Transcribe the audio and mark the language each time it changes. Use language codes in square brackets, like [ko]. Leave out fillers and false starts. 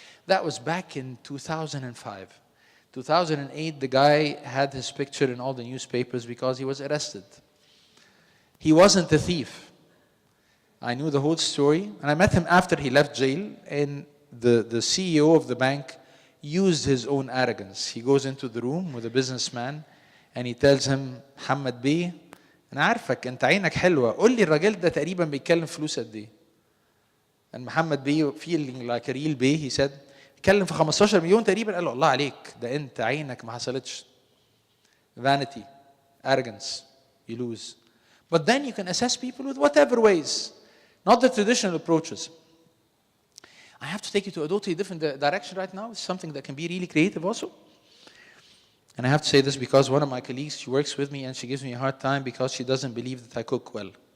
[en] That was back in 2005. 2008, the guy had his picture in all the newspapers because he was arrested. He wasn't a thief. I knew the whole story, and I met him after he left jail, and the CEO of the bank used his own arrogance. He goes into the room with a businessman and he tells him, [ar] محمد بيه أنا عارفك أنت عينك حلوة قول لي الراجل ده تقريبا بيتكلم فلوس قد إيه؟ And محمد بيه [en] feeling like a real [ar] بيه [en] he said [ar] بيتكلم في 15 مليون تقريبا قال له الله عليك ده أنت عينك ما حصلتش. [en] Vanity, arrogance, you lose. But then you can assess people with whatever ways, not the traditional approaches. I have to take you to a totally different direction right now. It's something that can be really creative also. And I have to say this because one of my colleagues, she works with me and she gives me a hard time because she doesn't believe that I cook well.